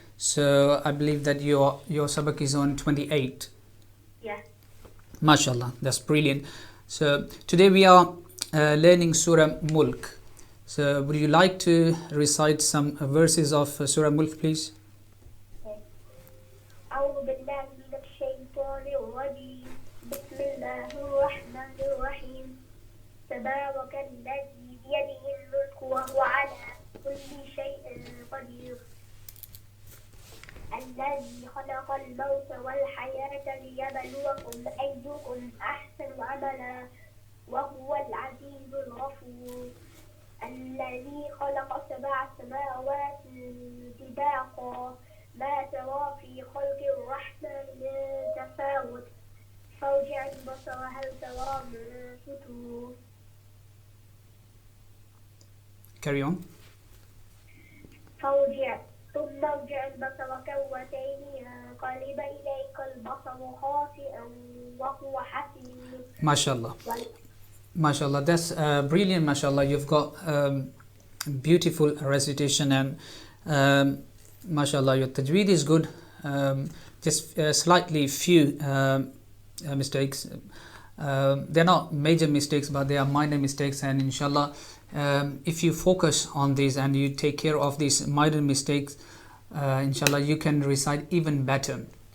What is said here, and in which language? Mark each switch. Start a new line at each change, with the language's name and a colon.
English: So I believe that your sabak is on 28. Yeah. Mashallah, that's brilliant. So today we are learning Surah Mulk. So would you like to recite some verses of Surah Mulk, please? Okay.
Arabic: أعوذ بالله من الشيطان الرجيم. بسم الله الرحمن الرحيم. تبارك الذي بيده الملك وهو على كل شيء قدير. الذي خلق الموت والحياة ليبلوكم أيكم أحسن عملا وهو العزيز الغفور. الذي خلق 7 سماوات طباقا ما ترى في خلق الرحمن من تفاوت فارجع البصر هل ترى من فتور.
English: Carry on.
Arabic: فارجع ثم ارجع البصر كرتين ينقلب إليك البصر خاسئا وهو حسير.
English: Mashallah. Mashallah, that's brilliant. Mashallah, you've got beautiful recitation, and mashallah, your tajweed is good. Just slightly few mistakes. They're not major mistakes, but they are minor mistakes, and inshallah, if you focus on these and you take care of these minor mistakes, inshallah, you can recite even better.